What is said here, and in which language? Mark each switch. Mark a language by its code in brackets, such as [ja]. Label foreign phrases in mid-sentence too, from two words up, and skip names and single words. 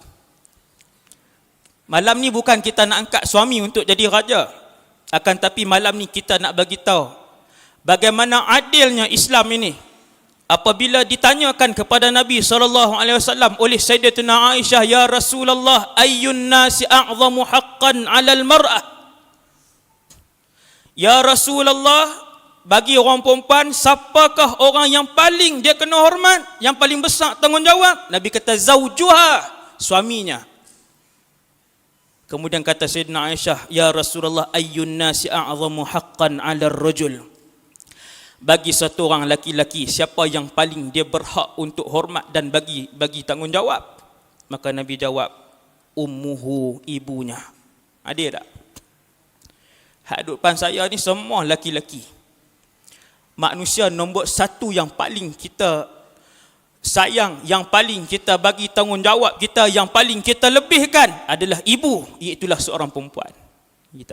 [ms] Malam ni bukan kita nak angkat suami untuk jadi raja, akan tapi malam ni kita nak bagi tahu bagaimana adilnya Islam ini. Apabila ditanyakan kepada Nabi SAW oleh Sayyidatina Aisyah, [ar] يا رسول الله, أي الناس أعظم حقا على المرأة? يا رسول الله, [ms] bagi orang perempuan, siapakah orang yang paling dia kena hormat, yang paling besar tanggungjawab? Nabi kata zaujuha, suaminya. Kemudian kata Sayyidina Aisyah, [ar] يا رسول الله أي الناس أعظم حقا على الرجل? [ms] Bagi satu orang laki-laki, siapa yang paling dia berhak untuk hormat dan bagi tanggungjawab? Maka Nabi jawab, ummuhu, ibunya. Ada tak? Hak duduk depan saya ni semua laki-laki. Manusia nombor 1 yang paling kita sayang, yang paling kita bagi tanggungjawab kita, yang paling kita lebihkan adalah ibu, iaitulah seorang perempuan kita.